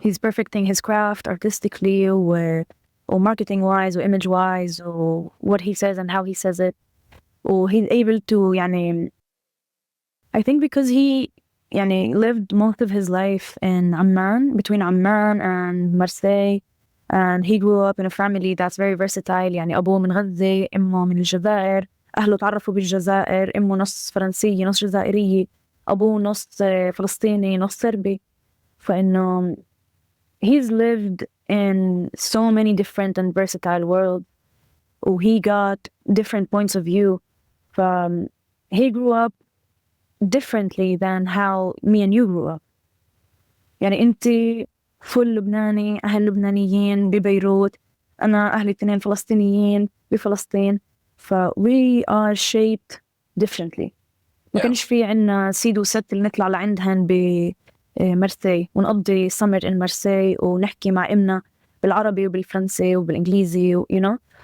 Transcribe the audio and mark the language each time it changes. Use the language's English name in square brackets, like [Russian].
[English] He's perfecting his craft artistically or marketing wise or image wise or what he says and how he says it. Or he's able to, يعني, I think because he lived most of his life in Amman, between Amman and Marseille, and he grew up in a family that's very versatile. [Arabic] يعني أبوه من غزة، أمه من الجزائر، أهله تعرفوا بالجزائر، أمه نص فرنسية نص جزائرية، أبوه نص فلسطيني نص صربي. [English] فإنه he's lived in so many different and versatile worlds. He got different points of view. He grew up differently than how me and you grew up. [Arabic] يعني أنت فل لبناني، أهل لبنانيين ببيروت، أنا أهلي 2 فلسطينيين بفلسطين. [English] we are shaped differently. [Arabic] ما كانش في عنا سيد وست اللي نطلع لعندهن بمرسي ونقضي summer in مرسي ونحكي مع إمنا بالعربي وبالفرنسي وبالإنجليزي [English] you know.